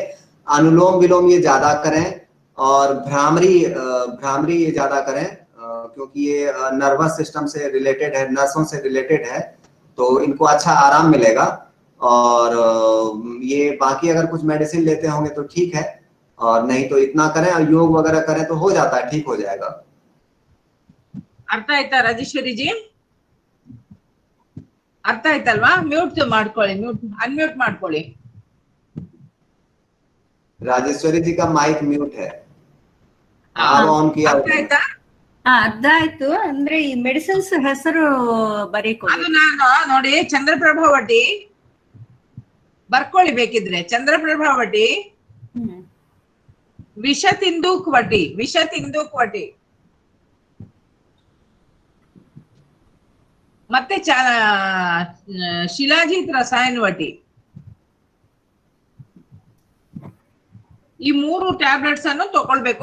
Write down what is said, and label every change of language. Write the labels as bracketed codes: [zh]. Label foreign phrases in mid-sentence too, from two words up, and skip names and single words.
[hi] अनुलोम विलोम ये ज्यादा करें और भ्रामरी ये ज्यादा करें, क्योंकि ये [en] nervous system [hi] से रिलेटेड है, नसों से रिलेटेड है, तो इनको अच्छा आराम मिलेगा। और ये बाकी अगर कुछ मेडिसिन लेते होंगे तो ठीक है, और नहीं तो इतना करें और योग वगैरह करें तो हो जाता है, ठीक हो जाएगा। [kn] अर्थ आಯ್ತಾ ರಾಜೇಶ್ವರಿ जी? ಅರ್ಥ ಆಯ್ತಲ್ವಾ? ಮ್ಯೂಟ್ ಮಾಡ್ಕೊಳ್ಳಿ, ಅನ್ಮ್ಯೂಟ್ ಮಾಡ್ಕೊಳ್ಳಿ। [hi] राजेश्वरी जी का [en] mic mute [hi] है, आप ऑन किया। [kn] ಅರ್ಥ ಆಯ್ತಾ? ಅರ್ಥ ಆಯ್ತು। ಅಂದ್ರೆ ಈ ಮೆಡಿಸಿನ್ಸ್ ಹೆಸರು ಬರೀಕೊಳ್ಳಿ। ಅದು ನಾನು ನೋಡಿ, ಚಂದ್ರಪ್ರಭಾವಟಿ ಬರ್ಕೊಳ್ಳಿ ಬೇಕಿದ್ರೆ। ಚಂದ್ರಪ್ರಭಾವಟಿ, ವಿಷ ತಿಂದೂಕ್ ವಟಿ ಮತ್ತೆ ಶಿಲಾಜಿತ್ ರಸಾಯನ ವಟಿ, ಈ 3 ಟ್ಯಾಬ್ಲೆಟ್ಸ್ ಅನ್ನು ತಗೊಳ್ಬೇಕು।